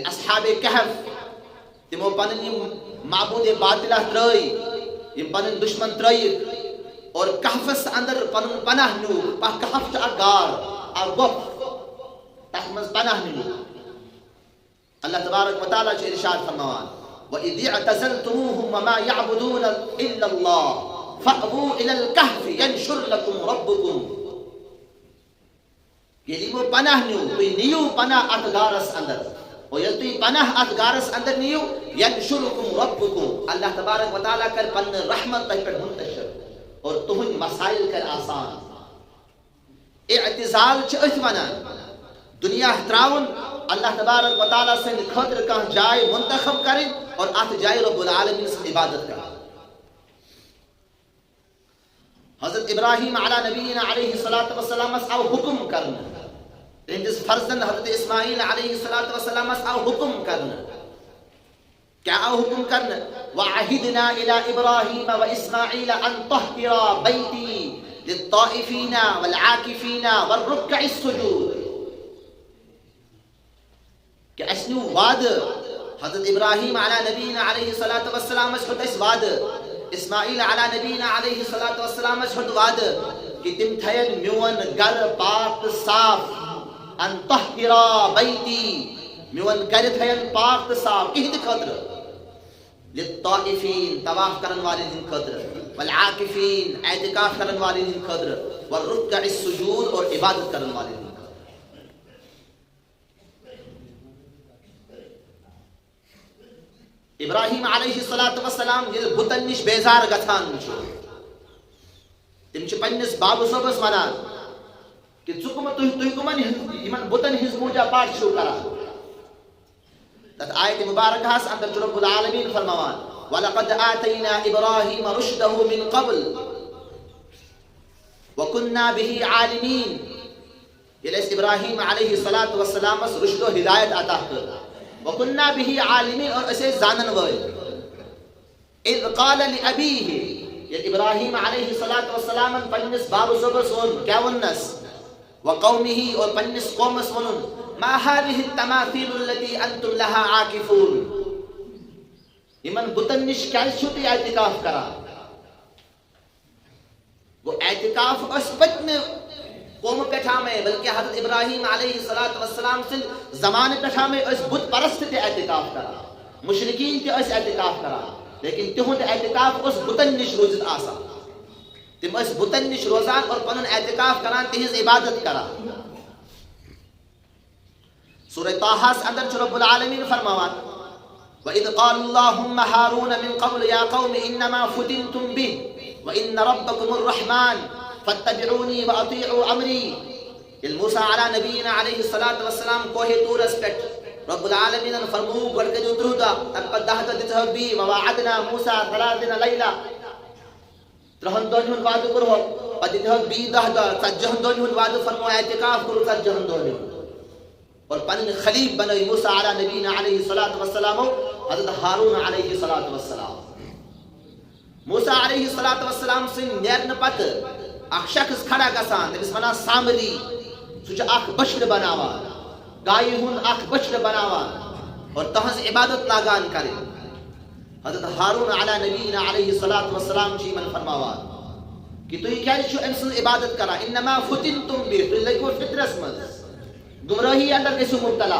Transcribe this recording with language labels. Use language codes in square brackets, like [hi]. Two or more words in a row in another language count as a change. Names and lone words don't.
[ks] اصحابِ کہف تِمو پنٕنۍ یِم معبوٗدِ باطلہ ترٛٲے یِم پنٕنۍ دُشمن ترٛٲیِکھ اور کہفس اندر پنُن پناہ نیوٗکھ کہف چھُ اکھ غار اکھ گۄپھ تتھ منٛز پناہ نیوٗکھ اللہ تبارک و تعالیٰ چھُ ارشاد فرماوان [ar] وَإِذِ اعْتَزَلْتُمُوهُمْ وَمَا يَعْبُدُونَ إِلَّا اللَّهَ فَأْوُوا إِلَى الْكَهْفِ يَنشُرْ لَكُمْ رَبُّكُمْ [ks] ییٚلہِ یِمو پناہ نیوٗ تُہۍ نِیِو پناہ اتھ غارس اندر اور ییٚلہِ تُہۍ پناہ اتھ غارس اندر نِیِو [ar] يَنشُرْ لَكُمْ رَبُّكُمْ [ks] اللہ تبارک و تعالیٰ کرِ پنٕنۍ رحمت تۄہہِ پٮ۪ٹھ منتشر اور تُہنٛدۍ مسائل کرِ آسان اعتزال چھِ أتھۍ ونان دنیا تراوُن اللہ تبارک و تعالیٰ سٕنٛدِ خٲطرٕ کانٛہہ جاے منتخب کرٕنۍ اور اتھ جایہِ رب العالمیٖن سٕنٛز عبادت کرٕنۍ حضرت ابراہیم علیٰ نبینا علیہ الصلاۃ والسلامس آو حکم کرنہٕ تہنٛدِس فرزن حضرت اسماعیل علیہ الصلاۃ والسلامس آو حکم کرنہٕ کیٛاہ آو حکم کرنہٕ [ar] وَعَهِدْنَا إِلَىٰ إِبْرَاهِيمَ وَإِسْمَاعِيلَ أَن طَهِّرَا بَيْتِي لِلطَّائِفِينَ وَالْعَاكِفِينَ وَالرُّكَّعِ السُّجُودِ [ks] کہ اَسہِ نیوٗ وعدٕ حضرت ابراہیم علیٰ نبینا علیہ الصلاۃ والسلامس ہیوٚت اَسہِ وعدٕ اسماعیل علیٰ نبینا علیہ الصلاۃ والسلامس ہیوٚت وعدٕ کہ تِم تھاین میون گرٕ پاک تہٕ صاف [ar] ان طَهِّرَا بَيْتِي [ks] میون گرِ تھاین پاک تہٕ صاف کِہنٛدِ خٲطرٕ لِلطَّائِفِیٖن طواف کرن والٮ۪ن ہٕنٛدِ خٲطرٕ والعاکفین اعتکاف کرن والے ہن خاطر [ar] والرکع السجود [ks] اور عبادت کرن والے ہن خاطر. ابراہیم علیہ السلام یل بتن نش بیزار گژھان چھُ تم چھ پننس بابو صٲبس ونان کہ تُہۍ کمن یمن بتن ہنز پوجا پاٹ چھو کران. تت آیت مبارکہس اندر چھُ رب العالمین فرماوان [ar] وَلَقَدْ آتَيْنَا إِبْرَاهِيمَ رُشْدَهُ مِنْ قَبْلِ وَكُنَّا بِهِ عَالِمِينَ. [ks] ییٚلہِ أسۍ ابراہیم علیہ السلام رشد و ہدایت عطا کٔر [ar] وَكُنَّا بِهِ عَالِمِينَ [ks] اور أسۍ ٲسۍ زانن وٲلۍ. [ar] إِذْ قَالَ لِأَبِيهِ [ks] ییٚلہِ ابراہیم علیہ السلام پننس بابو صٲبس ووٚن کیٛاہ ووٚننس وقومه اور پننس قومس ووٚنُن [ar] ما هذه التماثيل التي أنتم لها عاكفون. [ks] یمن بتن نش کیٛازِ چھِو تُہۍ اعتکاف کران؟ وہ اعتکاف اس پتمہ قوم پٮ۪ٹھ آمے بلکہ حضرت ابراہیم علیہ السلام سٕنٛدِ زمانہٕ پٮ۪ٹھ آمے أسۍ بت پرست تہِ اعتکاف کران مشرکین تہِ ٲسۍ اعتکاف کران لیکن تِہُنٛد اعتکاف اوس بتن نش روزِتھ آسان. تِم ٲسۍ بتن نش روزان اور پنُن اعتکاف کران تِہنٛز عبادت کران. سورہ طٰہَس اندر چھُ رب العالمین فرماوان [ar] وَإِذْ قَالَ اللَّهُمَّ هَارُونَ مِنْ قَبْلُ يَا قَوْمِ إِنَّمَا فُتِنْتُمْ بِهِ وَإِنَّ رَبَّكُمُ الرَّحْمَنُ فَاتَّبِعُونِي وَأَطِيعُوا أَمْرِي. [ks] موسیٰ علیٰ نبینا علیہ السلام کوہ طورس پٮ۪ٹھ رب العالمین فرموو گۄڈٕ کٔرِو 30 دۄہ تَمہِ پتہٕ 10 دۄہ دِژہوکھ بیٚیہِ [ar] وَوَعَدْنَا موسیٰ 30 لَیلَةً [ks] 30 دۄہن ہُنٛد وعدٕ کوٚرہوکھ پتہٕ دِتہوکھ بیٚیہِ 10 دۄہ 40 دۄہن ہُنٛد وعدٕ فرموو اعتکاف کوٚرُکھ 40 دۄہن ہُنٛد اور پنٕنۍ خلیف بنٲے موسیٰ علیٰ نبینا علیہ السلام حضرت ہارون علیہ السلام. موسیٰ علیہ السلام سٕنٛدۍ نیرنہٕ پتہٕ اکھ شخص کھڑا گژھان تٔمِس ونان سامری سُہ چھُ اکھ بچھڑٕ بناوان گایہِ ہُنٛد اکھ بچھڑٕ بناوان اور تہنٛز عبادت لاگان کرٕنۍ. حضرت ہارون علیٰ نبینا علیہ السلام چھِ یِمن فرماوان کہ تُہۍ کیٛازِ چھِو أمۍ سٕنٛز عبادت کران [ar] انما فتنتم بِهِ [ks] تُہۍ لٔگِوٕ فطرس منٛز گمرٲہی اندر گژھِو مبتلا.